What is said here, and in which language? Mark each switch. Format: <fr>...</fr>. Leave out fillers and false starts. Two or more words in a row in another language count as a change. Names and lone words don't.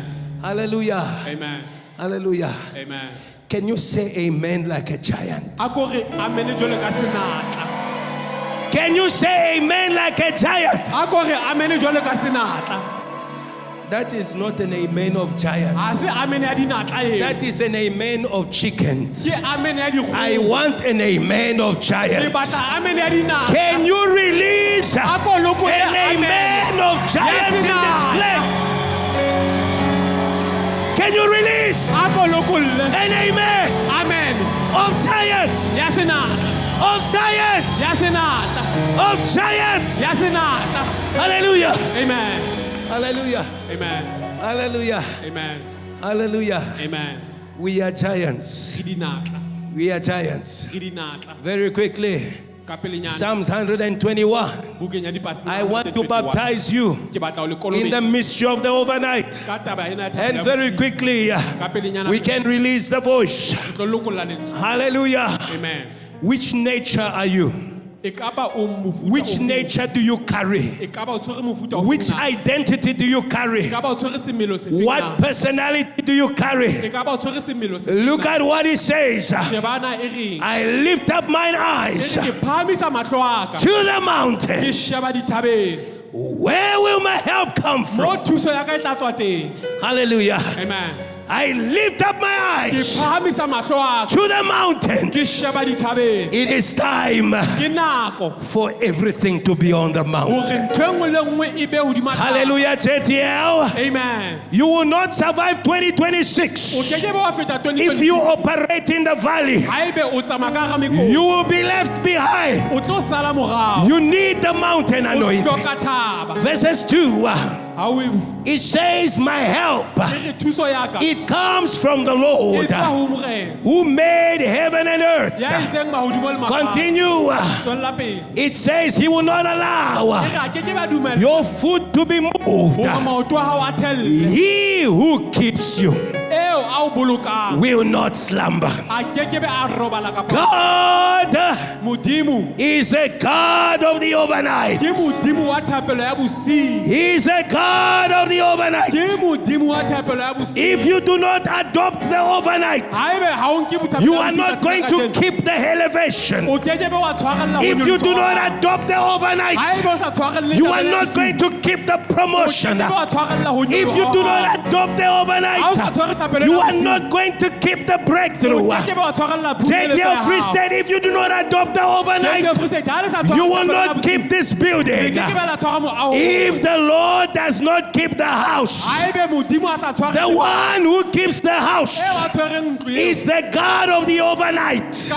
<en>Hallelujah. Amen. Hallelujah. Amen. Can you say amen like a giant? Can you say amen like a giant? That is not an amen of giants.</en> <st>Ha se amen ya dinatla eo.</st> <en>That is an amen of chickens.</en> <st>Ke amen ya dikgoho.</st> <en>I want an amen of</en> <st>Ke</st> <en>giants.</en> <st>batla amen ya dinatla.</st> <en>Can you release an</en> <st>Ako lokole</st> <en>amen of giants in this place? Can you release</en> <st>Ako lokole.</st> <en>an amen Amen. of giants?</en> <st>Ya senatla.</st> <en>Of giants!</en> <st>Ya senatla.</st> <en>Of giants!</en> <st>Ya senatla.</st> <en>Hallelujah! Amen. Hallelujah! Amen. Hallelujah! Amen. Hallelujah! Amen. We are giants.</en> <st>Ke dinatla.</st> <en>We are giants.</en> <st>Ke dinatla.</st> <en>Very quickly,</en> <st>Ka pelenyana.</st> <en>Psalms 121.</en> <st>Bukeng ya dipasi.</st> <en>I want to baptize you</en> <st>Ke batla o le</st> <en>in the</en> <st>kolobetsa.</st> <en>mystery of the overnight.</en> <st>Ka taba ena ya thabo</st> <en>And</en> <st>ya</st> <en>very</en> <st>bosiu.</st> <en>quickly,</en> <st>Ka pelenyana.</st> <en>we can release the voice.</en> <st>Ke tlo lokolla lentswe.</st> <en>Hallelujah. Amen. Which nature are you?</en> <st>E ka ba o mofuta</st> <en>Which</en> <st>ofe.</st> <en>nature do you carry?</en> <st>E ka ba o tshwere mofuta ofe</st> <en>Which</en> <st>na.</st> <en>identity do you</en> <st>E</st> <en>carry?</en> <st>ka ba o tshwere semelo se feng</st> <en>What</en> <st>na.</st> <en>personality do you carry?</en> <st>E ka ba o tshwere semelo se feng</st> <en>Look</en> <st>na.</st> <en>at what he says.</en> <st>Shebana e reng.</st> <en>I lift up mine</en> <st>E</st> <en>eyes</en> <st>re ke phahamisa mahlo a ka.</st> <en>to the</en> <st>Ke</st> <en>mountains.</en> <st>sheba dithabeng.</st> <en>Where will my help come</en> <st>Mo</st> <en>from?</en> <st>thuso ya ka e tla tswa teng.</st> <en>Hallelujah. Amen. I lift up my</en> <st>Ke</st> <en>eyes</en> <st>phahamisa mahlo a ka.</st> <en>to the</en> <st>Ke</st> <en>mountains.</en> <st>sheba dithabeng.</st> <en>It is time</en> <st>Ke nako.</st> <en>for everything to be on the</en> <st>Hore</st> <en>mountain.</en> <st>ntho e nngwe le nngwe e be hodima taba.</st> <en>Hallelujah, JTL. Amen. You will not survive</en> <st>O</st> <en>2026</en> <st>keke be wa feta</st> <en>if you</en> <st>2026.</st> <en>operate in the valley.</en> <st>Haebe o tsamaya ka hara mekoko.</st> <en>You will be left behind.</en> <st>O tlo sala morao.</st> <en>You need the mountain</en> <st>O</st> <en>anointing.</en> <st>hloka thaba.</st> <en>Verses 2,</en> <st>Ha o e</st> <en>it says, my help,</en> <st>re thuso ya ka.</st> <en>it comes from the</en> <st>E</st> <en>Lord</en> <st>tswa ho Morena.</st> <en>who made heaven and earth.</en> <st>Ya itseng mahodimo le mafatshe.</st> <en>Continue.</en> <st>Tswella pele.</st> <en>It says he will not</en> <st>E</st> <en>allow</en> <st>re a keke ba dumella</st> <en>your foot to be moved.</en> <st>hore maoto a hao a thelle.</st> <en>He who keeps you</en> <st>Eo a o bolokang</st> <en>will not slumber.</en> <st>a keke be a robala ka pele.</st> <en>God</en> <st>Modimo</st> <en>is a God of the overnight.</en> <st>ke modimo wa thapelo ya bosiu.</st> <en>He is a God of the overnight.</en> <st>Ke modimo wa thapelo ya bosiu.</st> <en>If you do not adopt the overnight,</en> <st>Haebe ha o nke bothapelo</st> <en>you</en> <st>ya</st> <en>are</en> <st>bosiu</st> <en>not</en> <st>ka</st> <en>going</en> <st>tsela</st> <en>to</en> <st>ka teng,</st> <en>keep the elevation.</en> <st>o keke be wa tshwarella ho</st> <en>If you do</en> <st>nyolotswa.</st> <en>not adopt the overnight,</en> <st>Haebe o sa tshwarelle</st> <en>you</en> <st>tabelo</st> <en>are</en> <st>ya</st> <en>not</en> <st>bosiu,</st> <en>going to keep the</en> <st>o</st> <en>promotion.</en> <st>keke be wa tshwarella ho</st> <en>If you do not adopt the overnight, you are not going to keep the breakthrough. JTL Free State, if you do not adopt the overnight, you will not keep this building. If the Lord does not keep the house, the one who keeps the house is the God of the overnight.</en>